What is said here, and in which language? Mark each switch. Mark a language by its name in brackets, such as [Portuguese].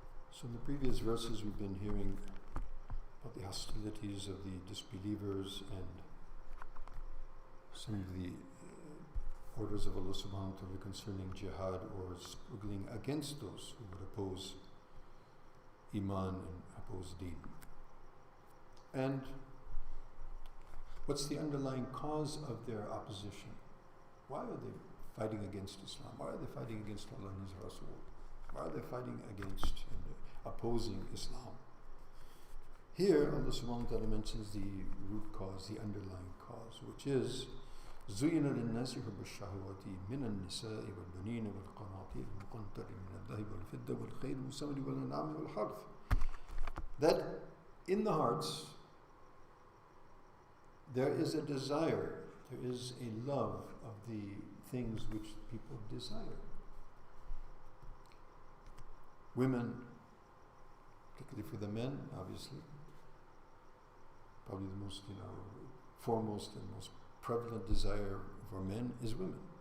[English] So in the previous verses we've been hearing about the hostilities of the disbelievers and some of the orders of Allah subhanahu wa ta'ala concerning jihad, or struggling against those who would oppose Iman and oppose Deen. And what's the underlying cause of their opposition? Why are they fighting against Islam? Why are they fighting against Allah and His Rasul? Why are they fighting against and opposing Islam? [Arabic] Here Allah subhanahu wa ta'ala mentions the root cause, the underlying cause, which is زُيِّنَ لِلنَّاسِ حُبُّ الشَّهَوَاتِ مِنَ النِّسَاءِ وَالْبَنِينَ وَالْقَنَاطِيرِ الْمُقَنطَرِ مِنَ الذَّهَبِ وَالْفِضَّةِ وَالْخَيْلِ الْمُسَوَّمَةِ وَالْأَنْعَامِ وَالْحَرْثِ. [English] That in the hearts there is a desire, there is a love of the things which people desire. Women, particularly for the men, obviously, probably the most, foremost and most prevalent desire for men is women.